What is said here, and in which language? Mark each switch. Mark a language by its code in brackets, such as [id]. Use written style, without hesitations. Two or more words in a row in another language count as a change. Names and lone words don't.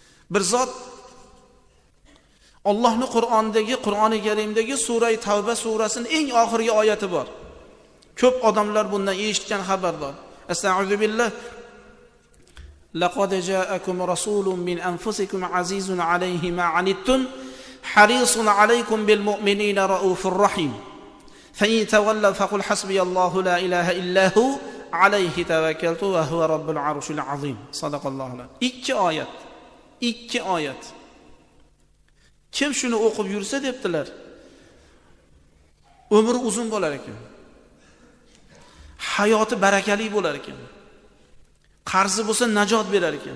[uz] Bir zot Allohning Qur'oni Karimdagi sura Tavba surasining eng oxirgi oyati bor. Ko'p odamlar bundan eshitgan xabardor. [ar] أستغفر بالله. لقد جاءكم رسول من أنفسكم عزيز عليه ما عنتم حريص عليكم بالمؤمنين رؤوف رحيم. فإن تولوا فقل حسبي الله لا إله إلا هو عليه توكلت وهو رب العرش العظيم. [uz] Sadaqallohu. Ikki oyat. Kim shuni o'qib yursa debdilar, umri uzun bo'lar ekan. Hayoti barakali bo'lar ekan. Qarzi bo'lsa najot berar ekan.